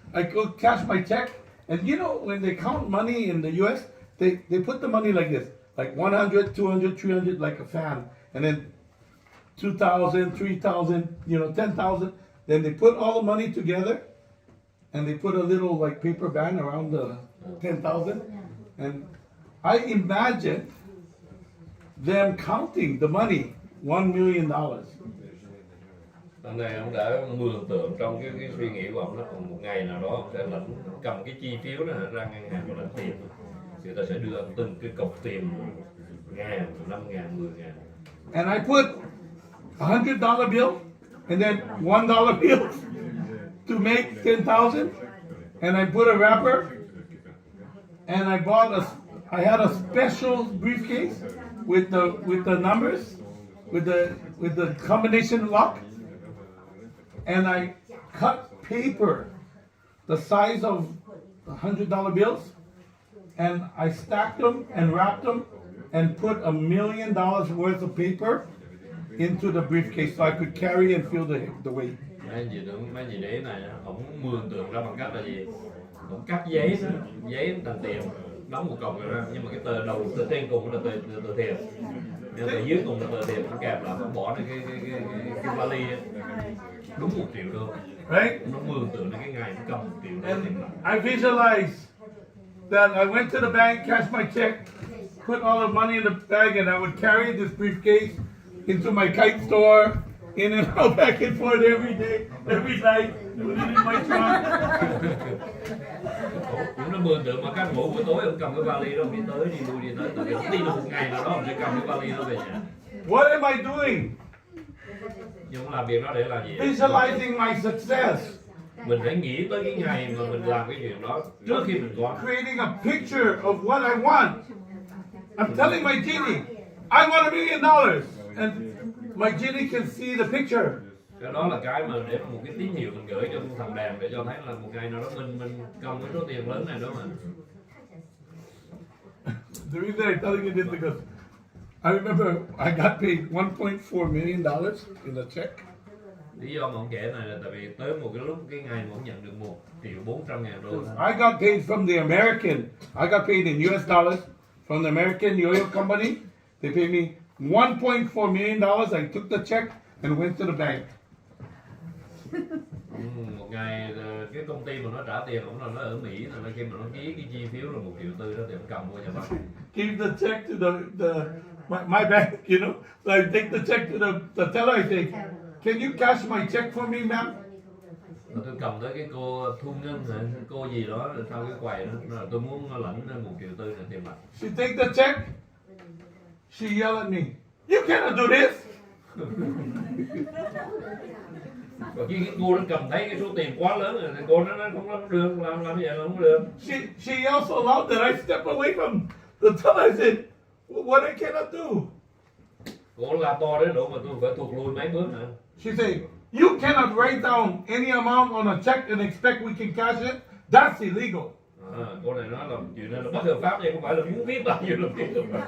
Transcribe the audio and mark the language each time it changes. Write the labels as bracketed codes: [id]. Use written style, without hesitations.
[en] I go cash my check, and you know, when they count money in the US, they put the money like this, like 100, 200, 300, like a fan, and then 2,000, 3,000, 10,000. Then they put all the money together, and they put a little like paper band around the 10,000. And I imagined them counting the money, $1 million. [vi] Hôm nay ông đã mường tượng trong cái suy nghĩ của ông đó, một ngày nào đó ông sẽ cầm cái chi phiếu đó ra ngân hàng và lãnh tiền. Người ta sẽ đưa từng cái cọc tiền 1.000, 5.000, 10.000. [en] And I put $100 bill and then $1 bills to make 10,000. And I put a wrapper, and I had a special briefcase with the numbers, with the combination lock. And I cut paper the size of $100 bills, and I stacked them and wrapped them and put $1 million worth of paper into the briefcase so I could carry and feel the weight. [vi] Mấy gì để này, ông mường tượng ra bằng cách là gì? Ông cắt giấy thành tiền, đóng một cọc ra, nhưng mà cái tờ trên cùng là tờ tiền, nhưng tờ dưới cùng là tờ tiền, ông kẹp lại, ông bỏ lên cái vali ấy. Đúng 1 triệu đô. [en] Right? [vi] Nó mường tượng đến cái ngày nó cầm 1 triệu đô tiền mặt. [en] I visualized that I went to the bank, cashed my check, put all the money in the bag, and I would carry this briefcase into my kite store, in and out, back and forth every day, every night, put it in my trunk. [vi] Cũng nó mường tượng mà các ngủ buổi tối ông cầm cái vali đó đi tới đi lui đi tới, tại vì ông tin là một ngày nào đó ông sẽ cầm cái vali đó về nhà. [en] What am I doing? [vi] Nhưng ông làm việc đó để làm gì? [en] Visualizing my success. [vi] Mình phải nghĩ tới cái ngày mà mình làm cái chuyện đó trước khi mình có. [en] Creating a picture of what I want. I'm telling my genie, I want $1 million. And my genie can see the picture. [vi] Cái đó là cái mà để một cái tín hiệu mình gửi cho thằng đàn để cho thấy là một ngày nào đó mình cầm cái số tiền lớn này đó mà. [en] The reason I'm telling you this because I remember I got paid $1.4 million in a check. [vi] Lý do mà ông kể này là tại vì tới một cái lúc cái ngày mà ông nhận được 1.400.000 đô. [en] I got paid from the American. I got paid in US dollars from the American oil company. They paid me $1.4 million. I took the check and went to the bank. [vi] Một ngày cái công ty mà nó trả tiền cũng là nó ở Mỹ, là khi mà nó ký cái chi phiếu là 1,4 triệu đó thì ông cầm vô nhà bác. [en] Give the check to my bank, you know. So I take the check to the teller. I say, "Can you cash my check for me, ma'am?" [vi] Rồi tôi cầm tới cái cô thu ngân hả, cô gì đó sau cái quầy đó, là tôi muốn lãnh 1,4 triệu là tiền mặt. [en] She take the check. She yell at me, "You cannot do this." [vi] Và khi cái cô nó cầm thấy cái số tiền quá lớn rồi thì cô nó nói không được, làm như vậy là không được. [en] She yelled so loud that I stepped away from the teller. I said, "What I cannot do?" [vi] Cô la to đến độ mà tôi phải thụt lùi mấy bước nữa. [en] She said, "You cannot write down any amount on a check and expect we can cash it. That's illegal." [vi] Cô này nói là chuyện này là bất hợp pháp, nhưng không phải là muốn viết bao nhiêu là viết được.